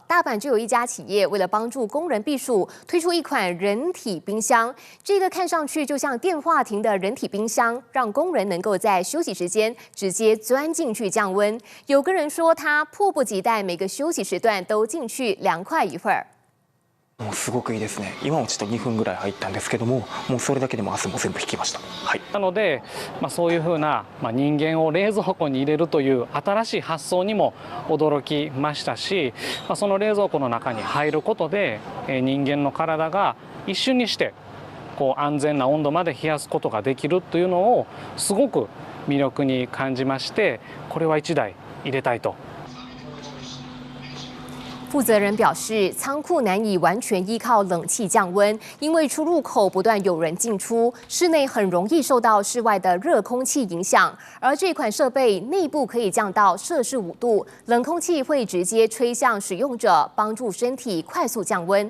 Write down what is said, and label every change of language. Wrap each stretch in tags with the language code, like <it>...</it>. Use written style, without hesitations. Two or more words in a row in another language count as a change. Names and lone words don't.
<zh>大阪就有一家企业为了帮助工人避暑，推出一款人体冰箱。这个看上去就像电话亭的人体冰箱，让工人能够在休息时间直接钻进去降温。有个人说他迫不及待每个休息时段都进去凉快一会儿。</zh> <ja>もうすごくいいですね。今もちょっと2分ぐらい入ったんですけども、もうそれだけでも汗も全部引きました。はい。なので、そういうふうな、人間を冷蔵庫に入れるという新しい発想にも驚きましたし、その冷蔵庫の中に入ることで、人間の体が一瞬にして安全な温度まで冷やすことができるというのをすごく魅力に感じまして、これは1台入れたいと。</ja> <zh>负责人表示，仓库难以完全依靠冷气降温，因为出入口不断有人进出，室内很容易受到室外的热空气影响。而这款设备内部可以降到摄氏5度，冷空气会直接吹向使用者，帮助身体快速降温。</zh>